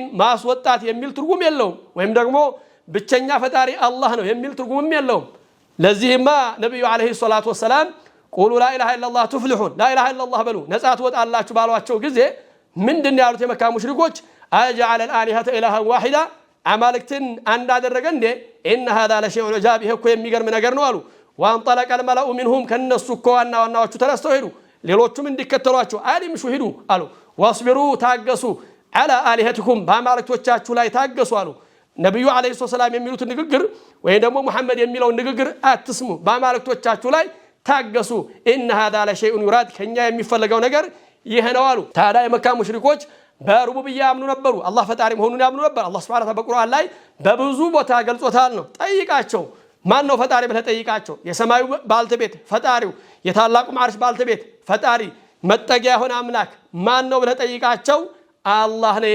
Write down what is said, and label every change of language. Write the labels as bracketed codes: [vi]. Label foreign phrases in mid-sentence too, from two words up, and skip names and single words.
[am] ማስወጣት የሚል ትርጉም የለውም ወይም ደግሞ ብቸኛ ፈጣሪ አላህ ነው የሚል ትርጉምም የለውም ለዚህማ ነብዩ [ar] عليه الصلاة والسلام قولوا لا إله إلا الله تفلحون لا إله إلا الله [am] በሉ ነጻ ትወጣላችሁ ባሏቸው ጊዜ ምንድነው ያሉት የመካ ሙሽሪኮች [ar] أجعل الآلهة إلها واحدا [am] አማልክትን አንድ አደረገ እንዴ [ar] ان هذا لشيء عجاب [am] ይሄ እኮ የሚገርም ነገር ነው አሉ [ar] وانطلق الملأ منهم [am] ከነሱ እኮ ዋናዎቹ ተነስተው ሄዱ ሌሎቹም እንዲከተሏቸው አሊምሹ ሄዱ አሉ واصبروا ታገሱ [ar] على الهتكم [am] በአማልክቶቻችሁ ላይ ታገሱ አሉ ነብዩ [ar] عليه السلام [am] የሚሉት ንግግር ወይ ደግሞ መሐመድ የሚለው ንግግር አትስሙ በአማልክቶቻችሁ ላይ ታገሱ [ar] ان هذا لشيء يراد [am] ከኛ የሚፈልገው ነገር ይሄ ነው አሉ ታዲያ የመካ ሙሽሪኮች በሩቡብያ ያምኑ ነበሩ አላህ ፈጣሪ መሆኑን ያምኑ ነበር አላህ [ar] سبحانه وتعالى [am] በቁርአን ላይ በብዙ ቦታ ገልጾታል ነው ጠይቃቸው ማን ነው ፈጣሪ ብለህ ጠይቃቸው የሰማዩ ባልተቤት ፈጣሪው የታላቁ ማርሽ ባልተቤት ፈጣሪ መጠጊያ የሆነ አምላክ ማን ነው ብለህ ጠይቃቸው አላህ ነው